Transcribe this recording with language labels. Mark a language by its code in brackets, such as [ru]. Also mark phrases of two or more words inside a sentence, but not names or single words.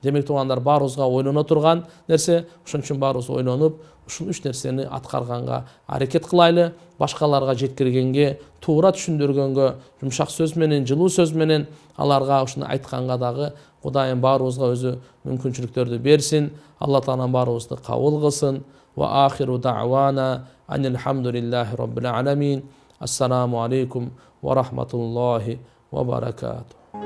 [ky] Демек тугандар, баарыбызга ойлоно турган нерсе, ошон үчүн баарыбыз ойлонуп, ушул 3 нерсени аткарганга аракет кылайлы. Башкаларга жеткиргенге, туура түшүндүргөнгө, жумшак сөз менен, жылуу сөз менен аларга ушуну айтканга дагы Кудайым баарыбызга өзү мүмкүнчүлүктөрдү берсин. Алла Таала баарыбызды кабыл кылсын. [ar] وآخر دعوانا أن الحمد لله رب العالمين. السلام عليكم ورحمة الله وبركاته.